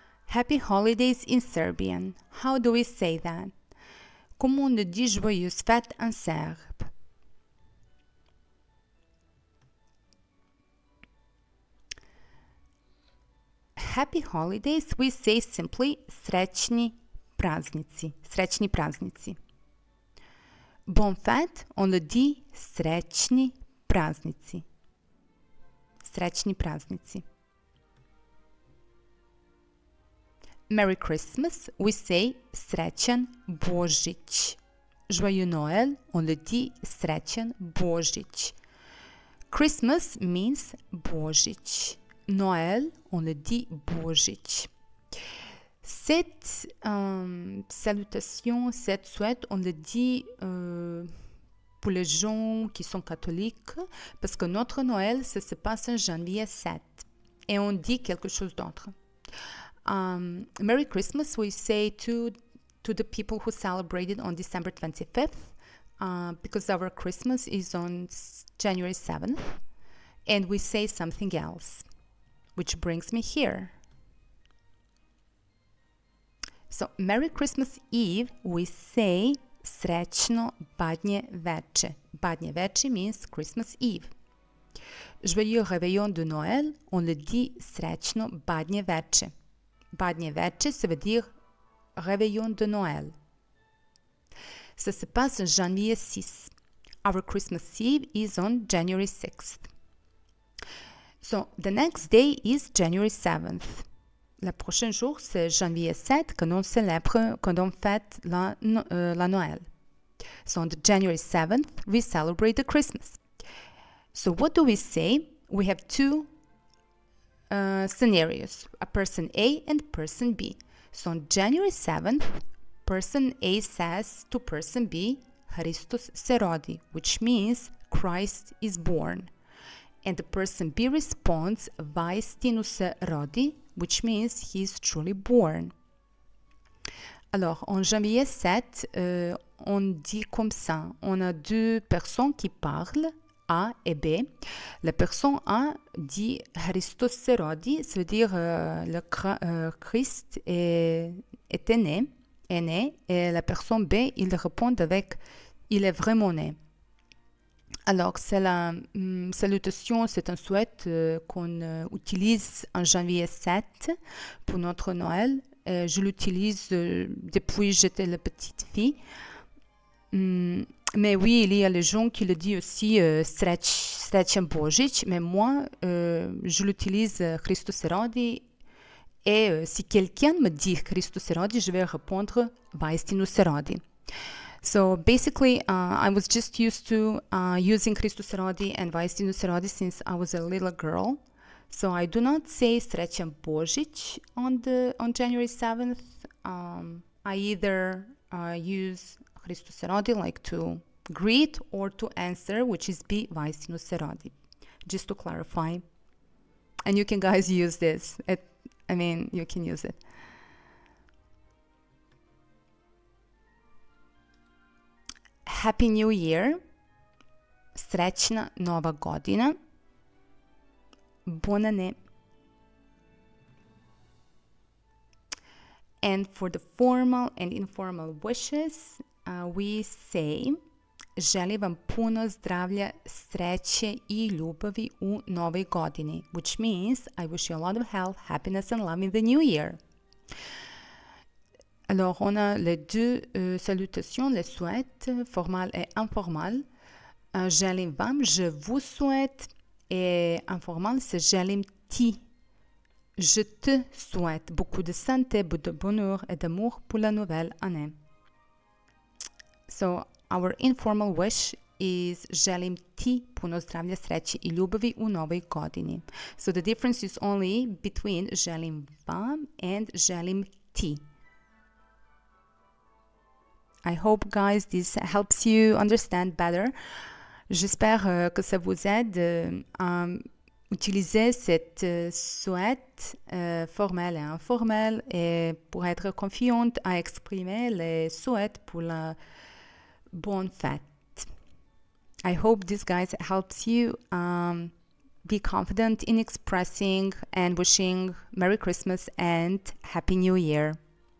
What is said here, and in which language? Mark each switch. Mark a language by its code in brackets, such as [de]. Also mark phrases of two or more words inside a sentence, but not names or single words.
[en] Happy holidays in Serbian. How do we say that? [fr] Comment on dit joyeuses fêtes en serbe? [en] Happy holidays, we say simply [sr] Srećni praznici. Srećni praznici. [fr] Bonne fête, on le dit [sr] Srećni praznici. Srećni praznici. [en] Merry Christmas, we say [sr] Srećan Božić. [fr] Joyeux Noël, on le dit [sr] Srećan Božić. [en] Christmas means Božić. [fr] Noël, on le dit Božić. Cette salutation, cette souhaite, on le dit pour les gens qui sont catholiques, parce que notre Noël, ça se passe en janvier 7. Et on dit quelque chose d'autre. [en] Merry Christmas, we say to the people who celebrated on December 25th, because our Christmas is on January 7th, and we say something else, which brings me here. So, Merry Christmas Eve, we say [sr] Srećno badnje veče. Badnje veče [en] means Christmas Eve. [fr] Joyeux Réveillon de Noël, on le dit [sr] Srećno badnje veče. Badnje veče, [fr] ça veut dire Réveillon de Noël. Ça se passe en janvier 6. [en] Our Christmas Eve is on January 6th. So, the next day is January 7th. Le prochain jour, c'est janvier 7, quand on célèbre, quand on fête la Noël. So, on the January 7th, we celebrate the Christmas. So, what do we say? We have two scenarios, a person A and person B. So, on January 7th, person A says to person B, [sr] Hristos se rodi, [en] which means Christ is born. And the person B responds, [sr] Vaistinu se rodi, [en] which means he is truly born. [fr] Alors, en janvier 7, on dit comme ça. On a deux personnes qui parlent, A et B. La personne A dit [sr] Hristos se rodi, [fr] ça veut dire le Christ est né, et la personne B, il répond avec il est vraiment né. Alors, c'est la salutation, c'est un souhait qu'on utilise en janvier 7 pour notre Noël. Je l'utilise depuis que j'étais la petite fille. Mais oui, il y a les gens qui le disent aussi [sr] Srećan Božić, [fr] mais moi, je l'utilise [sr] Hristos se rodi. [fr] Et si quelqu'un me dit [sr] Hristos se rodi, [fr] je vais répondre [sr] Vaistinu se rodi. [en] So basically, I was just used to using [sr] Hristos se rodi [en] and [sr] Vaistinu se rodi [en] since I was a little girl. So I do not say [sr] Srećan Božić [en] on January 7th. I either use [sr] Hristos se rodi [en] like to greet or to answer, which is B, [sr] Vaistinu se rodi. [en] Just to clarify. And you can guys use this. You can use it. Happy New Year, [sr] Srećna Nova Godina, [fr] Bonne année. [en] And for the formal and informal wishes, we say [sr] želim vam puno zdravlja, sreće I ljubavi u novoj godini, [en] which means I wish you a lot of health, happiness and love in the new year. [fr] Alors, on a les deux salutations, les souhaits, formales et informales. [sr] Želim vam, [fr] je vous souhaite, et informal, c'est [sr] želim ti. [fr] Je te souhaite beaucoup de santé, de bonheur et d'amour pour la nouvelle année. [en] So, our informal wish is [sr] želim ti puno zdravlja, sreće I ljubavi u novoj godini. [en] So, the difference is only between [sr] želim vam [en] and [sr] želim ti. [en] I hope, guys, this helps you understand better. [fr] J'espère que ça vous aide à utiliser cette souhait formelle et informelle et pour être confiante à exprimer les souhaits pour la bonne fête. [en] I hope this, guys, helps you be confident in expressing and wishing Merry Christmas and Happy New Year.